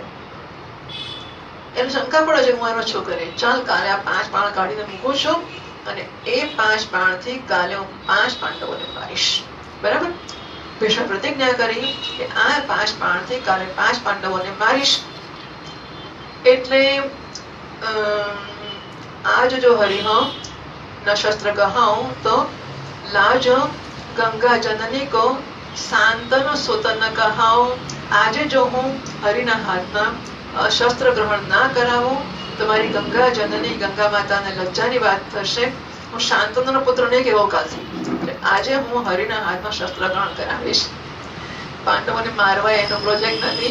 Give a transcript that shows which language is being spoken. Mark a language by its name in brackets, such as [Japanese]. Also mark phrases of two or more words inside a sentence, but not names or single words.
[Gujarati] એને શંકા પડે છે હું એનો છોકરી, ચાલ કાલે આ 5 બાણ કાઢીને મૂકું છું અને એ 5 બાણથી કાલે હું 5 પાંડવોને મારીશ. બરાબર. ભીષ્મ પ્રતિજ્ઞા કરી કે આ 5 બાણથી કાલે 5 પાંડવોને મારીશ. [Braj] એટલે आज जो हरिहो न शस्त्र कहाऊं तो लाज गंगा जननी को सांतन सुतन कहाऊं. [Gujarati] આજે જો હું હરિના હાથમાં શસ્ત્ર ગ્રહણ ના કરાવું તો મારી ગંગા જનની ગંગા માતાને લજ્જાની વાત થશે. હું શાંતનુનો પુત્ર નહીં કહેવો કાલથી. આજે હું હરિના હાથમાં શસ્ત્ર ગ્રહણ કરાવીશ. પાંડવોને મારવા એનો પ્રોજેક્ટ નથી.